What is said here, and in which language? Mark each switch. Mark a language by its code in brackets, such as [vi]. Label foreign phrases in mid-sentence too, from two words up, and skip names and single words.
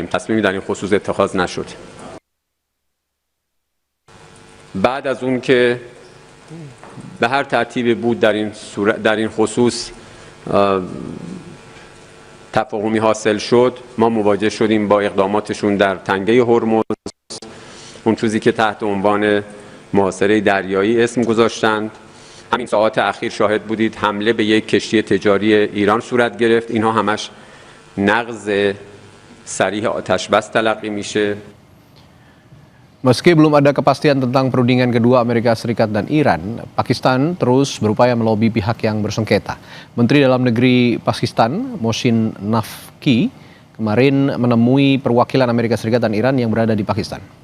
[fa] تصمیمی در این خصوص اتخاذ نشد. بعد از اون که به هر ترتیبی بود در این خصوص تفاهمی حاصل شد، ما مواجه شدیم با اقداماتشون در تنگه هرمز، اون چیزی که تحت عنوان محاصره دریایی اسم گذاشتند. همین ساعات اخیر شاهد بودید حمله به یک کشتی تجاری ایران صورت گرفت. اینها همش نقض صریح آتش بس تلقی میشه. [id] Meski belum ada kepastian tentang perundingan kedua Amerika Serikat dan Iran, Pakistan terus berupaya melobi pihak yang bersengketa. Menteri Dalam Negeri Pakistan, Mohsin Naqvi, kemarin menemui perwakilan Amerika Serikat dan Iran yang berada di Pakistan.